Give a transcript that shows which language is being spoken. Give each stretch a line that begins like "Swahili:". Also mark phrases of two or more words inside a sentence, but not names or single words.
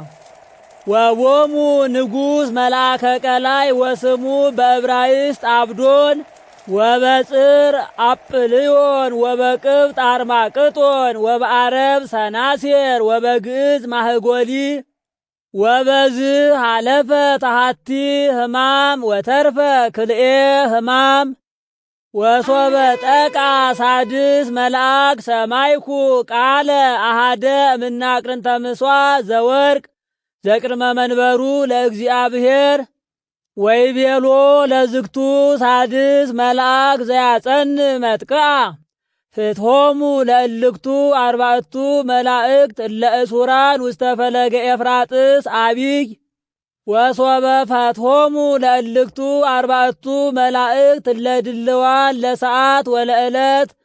Geez: ወቦሙ ንጉሥ መልአከ ቀላይ ወስሙ በዕብራይስጥ አብዶን ወበጽር አጵልዮን ወበቅብጥ አርማቅጦን ወበአረብ ሰናሴር ወበግዕዝ ማህጎሊ ወበዝ ሃለፈ ታሃቲ ሕማም ወተርፈ ክልኤ ሕማም ወሶበ ጠቃ ሳድስ መልአክ ሰማይኩ ቃለ አሃደ እምናቅርንተ ምሥዋዕ ዘወርቅ ዘቅድመ መንበሩ ለእግዚአብሔር ወይቤሎ ለዝግቱ ሳድስ መልአክ ዘያጸን መጥቅዓ ፍትሆሙ ለእልክቱ አርባዕቱ መላእክት እለ እሱራን ውስተ ፈለገ ኤፍራጥስ አቢይ ወሶበ ፈትሆሙ ለእልክቱ አርባዕቱ መላእክት እለ ድልዋን ለሰዓት ወለዕለት